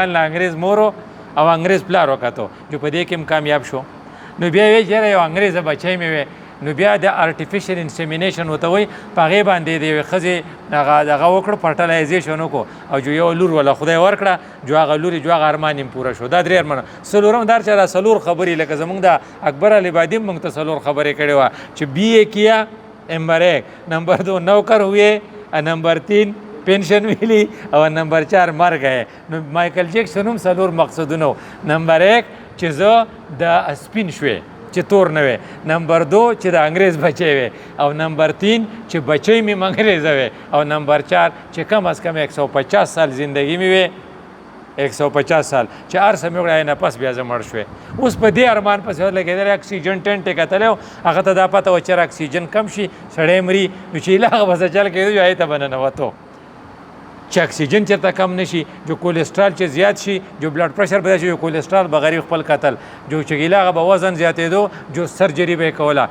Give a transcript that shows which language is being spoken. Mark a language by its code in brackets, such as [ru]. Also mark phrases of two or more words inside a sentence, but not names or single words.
[ps] له انګریز مورو او انګریز پلار وکتو چې په دې کې هم کامیاب شو نو بیا یې چېرې یو انګریزه بچی مې وی نو بیا د [en] artificial insemination [ps] ورته وایي په هغې باندې د یوې ښځې دغه وکړو فرټلایزیشن وکړو او جو یو لور وله خدای ورکړه جو هغه لورې جو هغه ارمان یې پوره شو دا 3 ارمانه څلورم دار چې دا څلور خبرې لکه زموږ د اکبر علی بادي هم موږ ته څلور خبرې کړې وه چې [ur] بی اے کیا [ps] نمبر 1 نمبر 2 [ur] نوکر ہوئے [ps] نمبر 3 [ur] پینشن ملی [ps] او نمبر 4 [ur] مر گئے [ps] نو مایکل جیکسن هم څلور مقصدونه نمبر 1 چې زه د سپین شوې چې تور نه وي نمبر 2 چې د انګریز بچی وي او نمبر 3 چې بچی مې انګریزه وي او نمبر 4 چې کم از کم 150 سال زندگی مې وي 150 سال چې هر څه مې وکړه نه پس بیا زه مړ شوې. اوس په دې ارمان پسې ولګېدلی اکسیجن ټینټ یې کتلی و هغه ته دا پته وه چې اکسیجن کم شي سړی مري نو چې هغه به څه چل کېدو هغې ته به ننوتو چې اکسیجن چېرته کم نشي جو کولیسټرال چې زیات شي جو بلډ پرشر پیدا شي جو کولیسټرال به غریب خپل قتل جو چې هغه به وزن زیاتېدو جو سرجري به یې کوله.